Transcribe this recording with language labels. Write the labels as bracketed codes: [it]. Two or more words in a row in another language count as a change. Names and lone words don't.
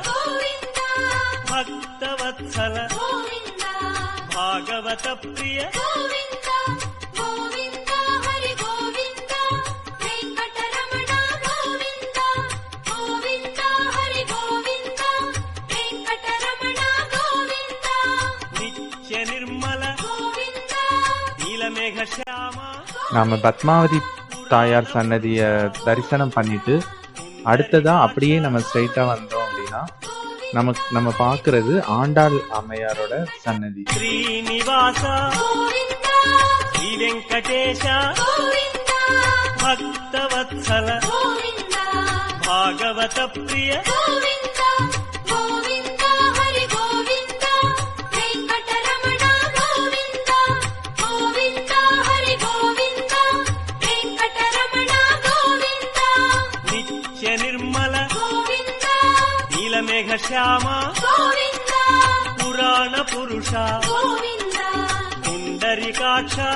[sa] భక్తవత్సల భాగవత ప్రియ నిత్య నిర్మల నీలమేఘ శ్యామ. [ta] நாம பத்மாவதி தாயார் சன்னதிய தரிசனம் பண்ணிட்டு அடுத்ததா அப்படியே நம்ம ஸ்ட்ரைட்டா வந்தோம் அப்படின்னா நம்ம பாக்குறது ஆண்டாள் அம்மையாரோட சன்னதி. [sa] శ్రీనివాస శ్రీ వెంకటేశ భక్తవత్సల భాగవత ప్రియ నిత్య నిర్మల నీలమేఘ శ్యామ పురాణ పురుష పుండరీకాక్ష.